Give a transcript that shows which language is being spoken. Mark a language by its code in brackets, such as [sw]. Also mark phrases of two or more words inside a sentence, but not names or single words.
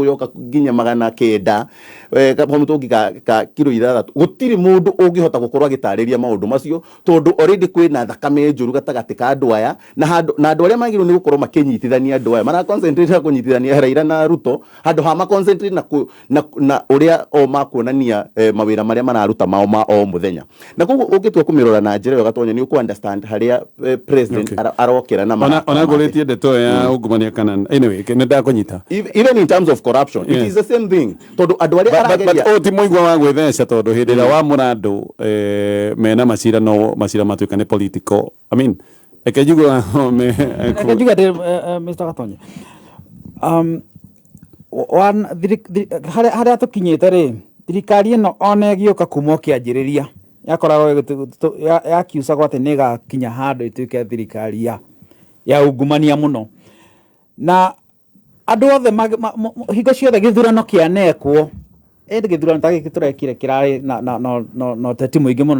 [ki] yoka nginya 900 kamũtũngi ka kilo 6 gũtirĩ mũndũ ũngĩhota gũkorwo agĩtarĩria maũndũ macio tondũ already kwĩna thakame njũru gatagatĩ ka andũ aya na andũ arĩa magĩrĩirwo nĩ gũkorwo makĩnyitithania andũ aya mara concentrate na kũnyitithania Raila na Ruto handũ ha ma concentrate na ũrĩa o makuonania mawĩra marĩa mararuta mao ma o mũthenya na ũngĩtua kũmĩrora na njĩra ĩyo Gatonye nĩ ũkũ understand harĩa president arokĩra na ona ngũrĩtie ndeto ya ungumania kana anyway nĩ ndakũnyita [en] even in terms of corruption it is the same thing [ki] tondũ andũ arĩa arageria but ti mũigua wa gwĩtheca tondũ hĩndĩ ĩrĩa wa mũrandũ mena macira no macira matuĩka nĩ [en] political I mean [ki] ekejigua Mr. Gatonye harĩa tũkinyĩte rĩ thirikari ĩno ona ĩgĩũka kuma kĩanjĩrĩria yakoragwo yakiucagwo atĩ nĩ ĩgakinya handũ ĩtuĩke thirikari ya ungumania mũno na andũ othe hingo ciothe gĩthurano kĩanekwo ĩndĩ gĩthurano ta gĩkĩ tũrekire kĩrarĩ na ũteti mũingĩ mũno